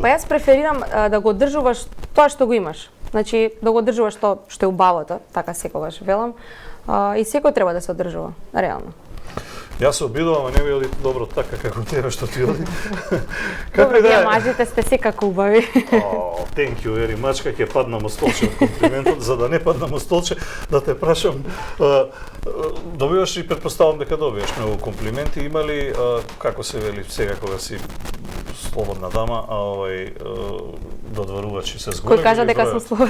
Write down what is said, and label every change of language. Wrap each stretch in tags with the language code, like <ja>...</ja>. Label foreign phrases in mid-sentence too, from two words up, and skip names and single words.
<mk>Па јас преферирам да го одржуваш тоа што го имаш. Значи, да го одржуваш тоа што е убавото, така секогаш велам, и секој треба да се одржува, реално. Јас се обидувам, а не ми оди добро така како тебе што ти оди. Добро, вие мажите сте секако убави.</mk> <en>Thank you very much,</en> <mk>ќе падна му столче од комплиментот, за да не падна му столче, да те прашам, добиваш и претпоставам дека добиваш многу комплименти, има ли, како се вели сега кога си слободна дама, додворувачи се зголеми? Кој кажа дека сум слободна?</mk>